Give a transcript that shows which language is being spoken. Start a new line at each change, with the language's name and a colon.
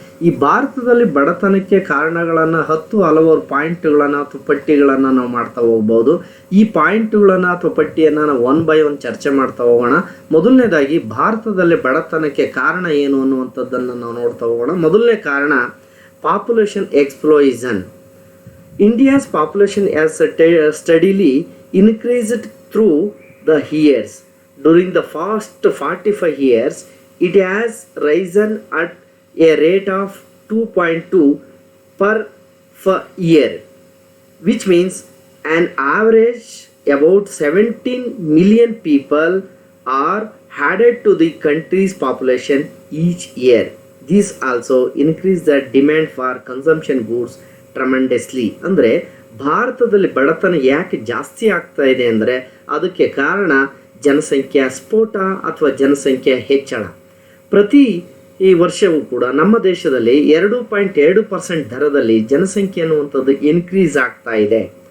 Kannada: ಈ ಭಾರತದಲ್ಲಿ ಬಡತನಕ್ಕೆ ಕಾರಣಗಳನ್ನು ಹಲವಾರು ಪಾಯಿಂಟ್ಗಳನ್ನು ಅಥವಾ ಪಟ್ಟಿಗಳನ್ನು ನಾವು ಮಾಡ್ತಾ ಹೋಗ್ಬೋದು. ಈ ಪಾಯಿಂಟ್ಗಳನ್ನು ಅಥವಾ ಪಟ್ಟಿಯನ್ನು ನಾವು
English: one by one
Kannada: ಚರ್ಚೆ ಮಾಡ್ತಾ ಹೋಗೋಣ. ಮೊದಲನೇದಾಗಿ ಭಾರತದಲ್ಲಿ ಬಡತನಕ್ಕೆ ಕಾರಣ ಏನು ಅನ್ನುವಂಥದ್ದನ್ನು ನಾವು ನೋಡ್ತಾ ಹೋಗೋಣ. ಮೊದಲನೇ ಕಾರಣ
English: Population explosion. India's population has steadily increased through the years. During the past 45 years, it has risen at a rate of 2.2 per year, which means an average about 17 million people are added to the country's population each year. This also increases the demand for consumption goods tremendously.
Kannada: ಅಂದರೆ ಭಾರತದಲ್ಲಿ ಬಡತನ ಯಾಕೆ ಜಾಸ್ತಿ ಆಗ್ತಾ ಇದೆ ಅಂದರೆ ಅದಕ್ಕೆ ಕಾರಣ ಜನಸಂಖ್ಯಾ ಸ್ಫೋಟ ಅಥವಾ ಜನಸಂಖ್ಯೆ ಹೆಚ್ಚಳ. ಪ್ರತಿ ಈ ವರ್ಷವೂ ಕೂಡ ನಮ್ಮ ದೇಶದಲ್ಲಿ 2.2% ದರದಲ್ಲಿ ಜನಸಂಖ್ಯೆ ಅನ್ನುವಂಥದ್ದು ಇನ್ಕ್ರೀಸ್ ಆಗ್ತಾ ಇದೆ.